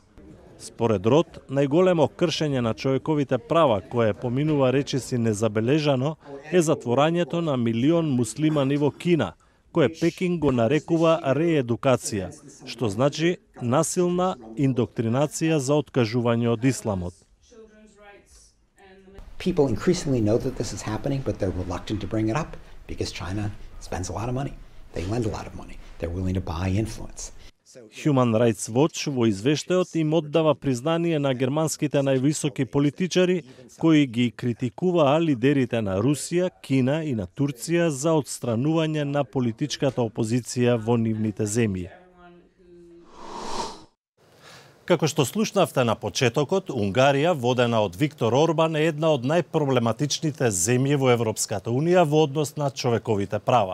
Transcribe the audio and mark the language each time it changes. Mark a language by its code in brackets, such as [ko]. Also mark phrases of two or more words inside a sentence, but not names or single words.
[mk] Според Рот, најголемо кршење на човековите права, кое поминува речиси незабележано, е затворањето на милион муслимани во Кина, кое Пекин го нарекува реедукација, што значи насилна индоктринација за откажување од исламот. [en] People increasingly know that this is happening, but they're reluctant to bring it up because China spends a lot of money. They lend a lot of money. They're willing to buy influence. [mk] Human Rights Watch во извештајот им оддава признание на германските највисоки политичари кои ги критикуваа лидерите на Русија, Кина и на Турција за отстранување на политичката опозиција во нивните земји. Како што слушнавте на почетокот, Унгарија, водена од Виктор Орбан, е една од најпроблематичните земји во Европската Унија во однос на човековите права.